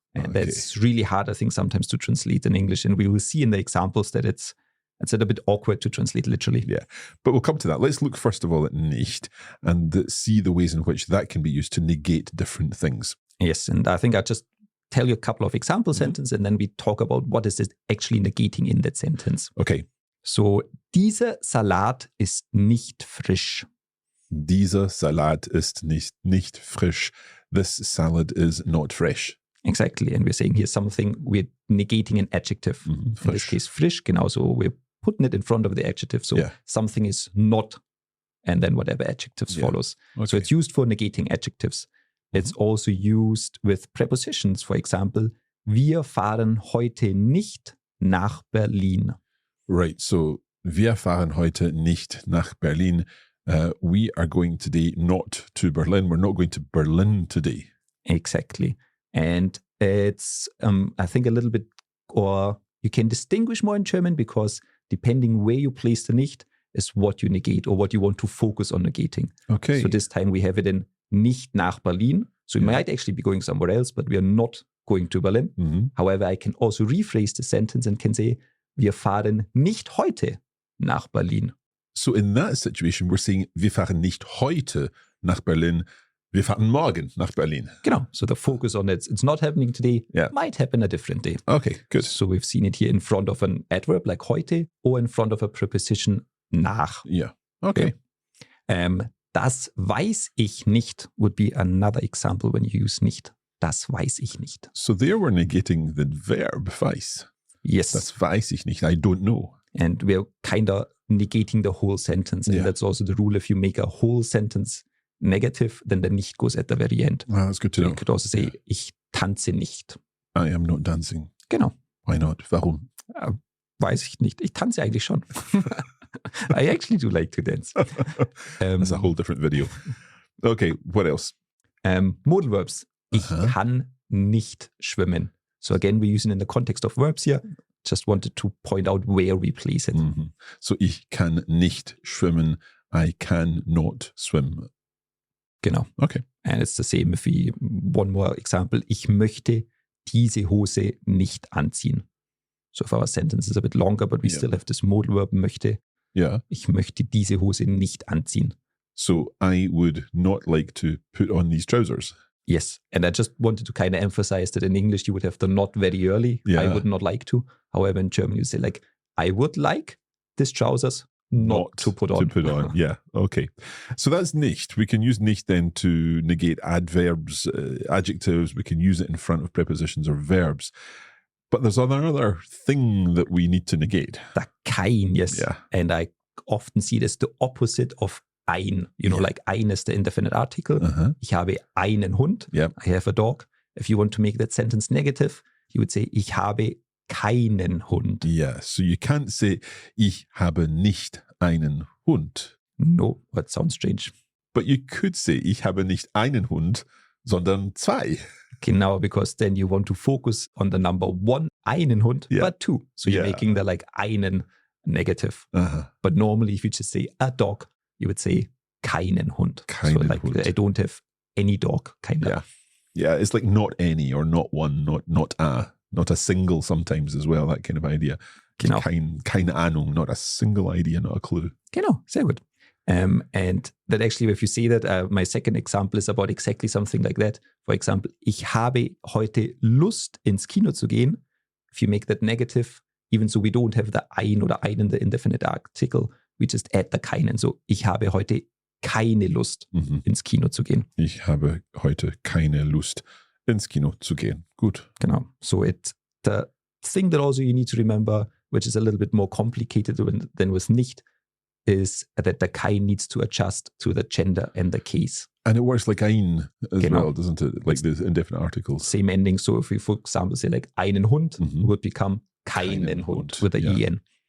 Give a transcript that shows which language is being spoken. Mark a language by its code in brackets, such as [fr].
[en] And that's really hard, I think, sometimes to translate in English. And we will see in the examples that it's a bit awkward to translate literally. Yeah, but we'll come to that. Let's look first of all at nicht and see the ways in which that can be used to negate different things. Yes, and I think I'll just tell you a couple of example sentences and then we talk about what is it actually negating in that sentence. Okay. [de] So, dieser Salat ist nicht frisch. Dieser Salat ist nicht frisch. [en] This salad is not fresh. Exactly, and we're saying here something, we're negating an adjective. In this case, frisch, genauso, we're putting it in front of the adjective. So something is not, and then whatever adjectives follows. Okay. So it's used for negating adjectives. It's also used with prepositions. For example, [de] wir fahren heute nicht nach Berlin. [en] Right, so [de] wir fahren heute nicht nach Berlin. [en] We are going today not to Berlin. We're not going to Berlin today. Exactly. And it's, I think, a little bit, or you can distinguish more in German because depending where you place the nicht is what you negate or what you want to focus on negating. Okay. So this time we have it in nicht nach Berlin. So we might actually be going somewhere else, but we are not going to Berlin. Mm-hmm. However, I can also rephrase the sentence and can say, [de] wir fahren nicht heute nach Berlin. [en] So in that situation, we're saying, [de] wir fahren nicht heute nach Berlin. Wir fahren morgen nach Berlin. Genau. [en] So the focus on it's not happening today, might happen a different day. Okay, good. So we've seen it here in front of an adverb like heute or in front of a preposition nach. Yeah. Okay. [de] Das weiß ich nicht [en] would be another example when you use nicht. [de] Das weiß ich nicht. [en] So there we're negating the verb weiß. Yes. [de] Das weiß ich nicht. [en] I don't know. And we're kind of negating the whole sentence. And that's also the rule. If you make a whole sentence negative, then the nicht goes at the very end. Ah, that's good to know. You could also say, [de] ich tanze nicht. [en] I am not dancing. [de] Genau. [en] Why not? [de] Warum? Weiß ich nicht. Ich tanze eigentlich schon. [en] I actually do like to dance. That's a whole different video. Okay, what else? Modal verbs. [de] Ich kann nicht schwimmen. [en] So again, we're using in the context of verbs here. Just wanted to point out where we place it. Mm-hmm. [de] So ich kann nicht schwimmen. [en] I can not swim. [de] Genau. [en] Okay. And it's the same if we, one more example, [de] ich möchte diese Hose nicht anziehen. [en] So if our sentence is a bit longer, but we still have this modal verb möchte. Yeah. [de] Ich möchte diese Hose nicht anziehen. [en] So I would not like to put on these trousers. Yes. And I just wanted to kind of emphasize that in English you would have the not very early. Yeah. I would not like to. However, in German you say like, I would like these trousers not to put on. To put on, yeah. Okay. So that's nicht. We can use nicht then to negate adverbs, adjectives. We can use it in front of prepositions or verbs. But there's another thing that we need to negate. The kein, yes. Yeah. And I often see it as the opposite of ein. You know, like ein is the indefinite article. [de] Ich habe einen Hund. [en] Yep. I have a dog. If you want to make that sentence negative, you would say, [de] ich habe keinen Hund. [en] Yeah, so you can't say, [de] ich habe nicht einen Hund. [en] No, that sounds strange. But you could say, [de] ich habe nicht einen Hund, sondern zwei. [en] Genau, because then you want to focus on the number one, [de] einen Hund, [en] but two. So you're making the like einen negative. But normally if you just say a dog, you would say [de] keinen Hund. Keinen [en] so like [de] Hund. [en] I don't have any dog, keiner. Yeah, it's like not any or not one, not a single sometimes as well, that kind of idea. [de] Genau. Keine Ahnung, [en] not a single idea, not a clue. [de] Genau, sehr gut. [en] And that actually, if you see that, my second example is about exactly something like that. For example, [de] ich habe heute Lust, ins Kino zu gehen. [en] If you make that negative, even so we don't have the [de] ein oder einen, [en] the indefinite article, we just add the keinen. [de] So, ich habe heute keine Lust, ins Kino zu gehen. Ich habe heute keine Lust, ins Kino zu gehen. Gut. Genau. [en] So the thing that also you need to remember, which is a little bit more complicated than with nicht, is that the kein needs to adjust to the gender and the case. And it works like ein as well, doesn't it? Like the indefinite articles. Same ending. So if we, for example, say like [de] einen Hund, [en] would become [de] keinen Hund [en] with a en.